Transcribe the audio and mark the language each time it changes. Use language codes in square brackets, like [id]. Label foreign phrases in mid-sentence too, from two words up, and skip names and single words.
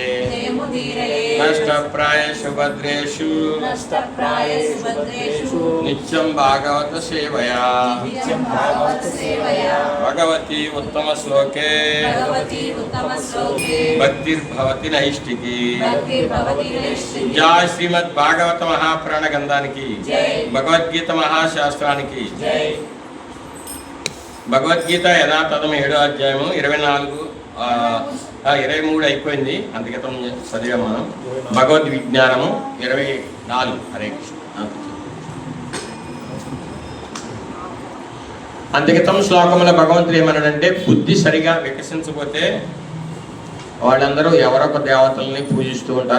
[sa] नष्टप्रायेषु भद्रेषु नित्यं भागवत सेवया भगवती उत्तम श्लोके भक्तिर्भवति नैष्टिकी। [te] జయ శ్రీమద్ భాగవత మహాపురాణ గ్రంథానికీ భగవద్గీత మహాశాస్త్రానికీ భగవద్గీత యథాతథం 7వ అధ్యాయము 23 అయిపోయింది. అంతకితం చదివాం మనం. భగవద్ విజ్ఞానము 24. హరే కృష్ణ. అంతకితం శ్లోకముల భగవంతుడు ఏమన్నాడంటే, బుద్ధి సరిగా వికసించకపోతే వాళ్ళందరూ ఎవరొక దేవతల్ని పూజిస్తూ ఉంటారు.